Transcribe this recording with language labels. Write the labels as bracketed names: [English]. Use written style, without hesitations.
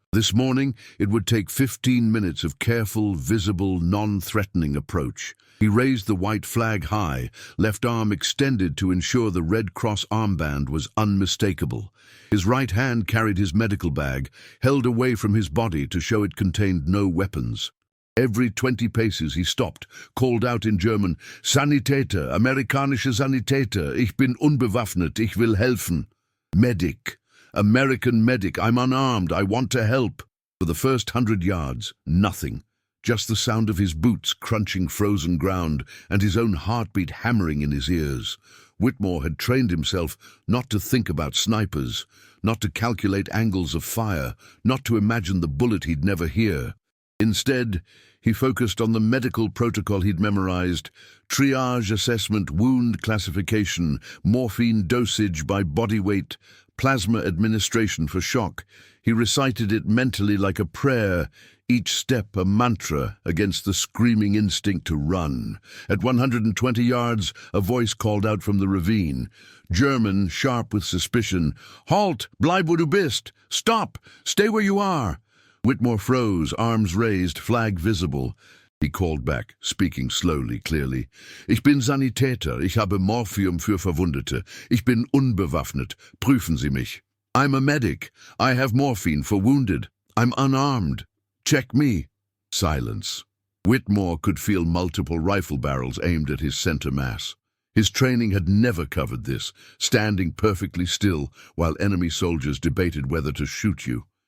[English] This morning, it would take 15 minutes of careful, visible, non-threatening approach. He raised the white flag high, left arm extended to ensure the Red Cross armband was unmistakable. His right hand carried his medical bag, held away from his body to show it contained no weapons. Every 20 paces he stopped, called out in German, [German] "Sanitäter, amerikanische Sanitäter, ich bin unbewaffnet, ich will helfen." [English] Medic. American medic, I'm unarmed, I want to help. For the first 100 yards, nothing. Just the sound of his boots crunching frozen ground and his own heartbeat hammering in his ears. Whitmore had trained himself not to think about snipers, not to calculate angles of fire, not to imagine the bullet he'd never hear. Instead, he focused on the medical protocol he'd memorized: triage assessment, wound classification, morphine dosage by body weight, plasma administration for shock. He recited it mentally like a prayer, each step a mantra against the screaming instinct to run. At 120 yards, a voice called out from the ravine. German, sharp with suspicion. [German] "Halt! Bleib wo du bist! [English] Stop! Stay where you are!" [German] Whitmore froze, arms raised, flag visible. He called back, speaking slowly, clearly. "Ich bin Sanitäter, ich habe Morphium für Verwundete. Ich bin unbewaffnet. Prüfen Sie mich. [English] I'm a medic. I have morphine for wounded. I'm unarmed. Check me." Silence. Whitmore could feel multiple rifle barrels aimed at his center mass. His training had never covered this, standing perfectly still while enemy soldiers debated whether to shoot you.